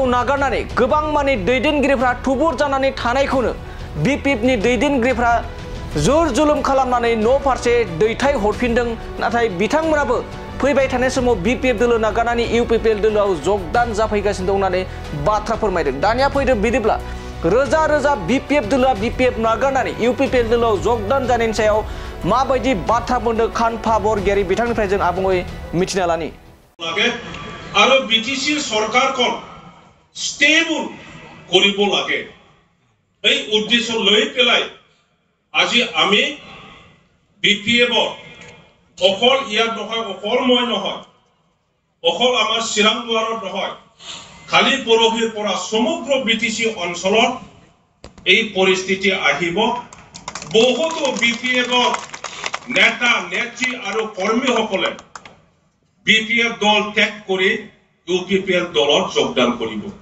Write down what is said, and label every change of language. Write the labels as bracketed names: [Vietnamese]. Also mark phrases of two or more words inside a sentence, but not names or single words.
[Bodo] नागारनानै गोबां मानि दैदेनगिरिफ्रा थुबुर जानानै थानायखौनो बिपिएफ नि दैदेनगिरिफ्रा जुर जुलुम खालामनानै न' फारसे दैथाय हरफिनदों नाथाय बिथांमोनाबो फैबाय थानाय समाव बिपिएफ दोलो नागारनानै इउपिपिएल दोलोआव जगदान जाफैगासिनो दं होननानै बाथ्रा फोरमायदों दानिया फैदो बिदिब्ला रोजा रोजा बिपिएफ दोलोआ बिपिएफ नागारनानै इउपिपिएल दोलोआव जगदान जानायनि सायाव माबायदि बाथ्रा बुंदों खाम्फा बरगयारी बिथांनिफ्राय जों आबुङै मिथिना लानि आरो बिटिसि सरकारखौ स्टेबल [Assamese] কৰিব লাগে এই উদ্দেশ্য লৈ পেলাই আজি আমি বিপিএফ অকল ইয়াত নহয় অকল মই নহয় অকল আমাৰ চিৰাং দুৱাৰত নহয় খালি পৰহিৰ পৰা সমগ্ৰ বিটিসি অঞ্চলত এই পৰিস্থিতি আহিব বহুতো বিপিএফ নেতা নেত্ৰী আৰু কৰ্মীসকলে বিপিএফ দল ত্যাগ কৰি ইউপিপিএল দলত যোগদান কৰিব